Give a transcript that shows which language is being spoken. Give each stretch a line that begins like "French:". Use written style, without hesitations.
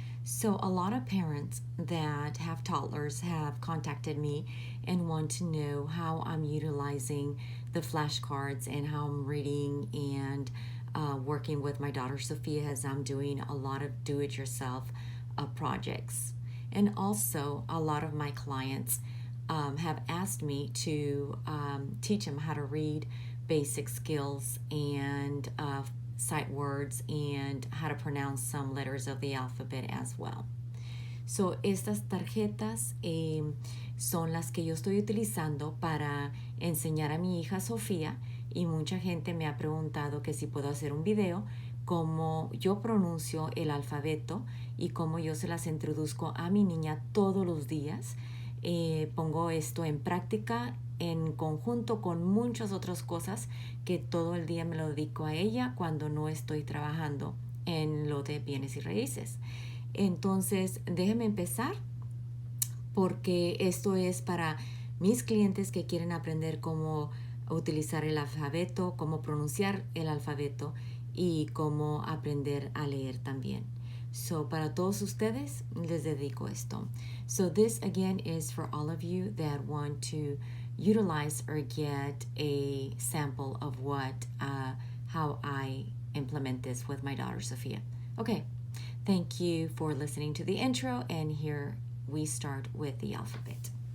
English: So a lot of parents that have toddlers have contacted me and want to know how I'm utilizing the flashcards and how I'm reading and working with my daughter Sophia as I'm doing a lot of do-it-yourself projects. And also, a lot of my clients have asked me to teach them how to read basic skills and sight words and how to pronounce some letters of the alphabet as well.
Spanish: So, estas tarjetas son las que yo estoy utilizando para enseñar a mi hija Sofía, y mucha gente me ha preguntado que si puedo hacer un video cómo yo pronuncio el alfabeto y cómo yo se las introduzco a mi niña todos los días. Pongo esto en práctica en conjunto con muchas otras cosas que todo el día me lo dedico a ella cuando no estoy trabajando en lo de bienes y raíces. Entonces, déjenme empezar porque esto es para mis clientes que quieren aprender cómo utilizar el alfabeto, cómo pronunciar el alfabeto y cómo aprender a leer también. So, para todos ustedes, les dedico esto.
English: So, this again is for all of you that want to utilize or get a sample of how I implement this with my daughter, Sophia. Okay, thank you for listening to the intro, and here we start with the alphabet.